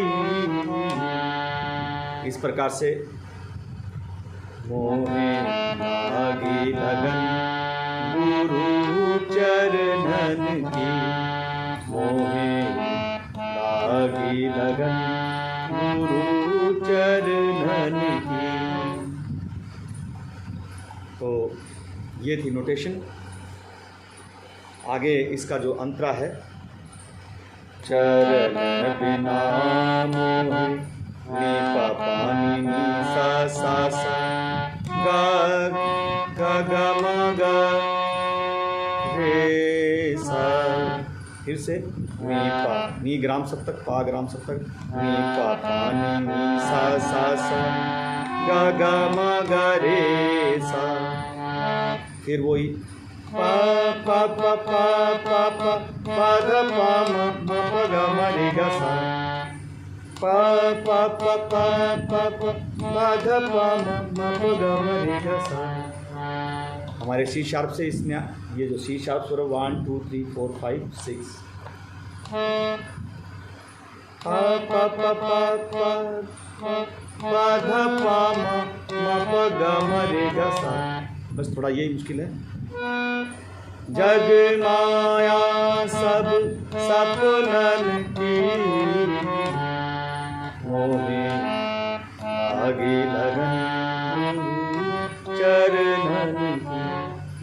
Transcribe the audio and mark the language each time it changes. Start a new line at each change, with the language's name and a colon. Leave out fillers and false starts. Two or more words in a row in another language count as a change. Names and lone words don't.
Hindi: इस प्रकार से मोहे लागी लगन गुरु चरणन की, मोहे लागी लगन गुरु चरणन की। तो ये थी नोटेशन। आगे इसका जो अंतरा है, चरण बिना मोहि नी पा पा नी सा सा सा गा गा गा मा गा रे सा। फिर से नी पा, नी ग्राम सप्तक, पा ग्राम सप्तक, नी पा पा नी सा सा सा गा गा मा गा रे सा। फिर वही पा पा पा पा पा पा पा ध पा म प ग म रे ग सा, पा पा पा पा पा पा ध पा म प ग म रे ग सा। हमारे
English: C sharp
Hindi: से इसमें ये जो
English: C sharp
Hindi: स्वर 1 2 3 4 5 6 पा पा पा पा पा पा ध पा म प ग म रे ग सा। बस थोड़ा यही मुश्किल है। जग माया सब सपनन की, मोहे आगे लगन चरणन की।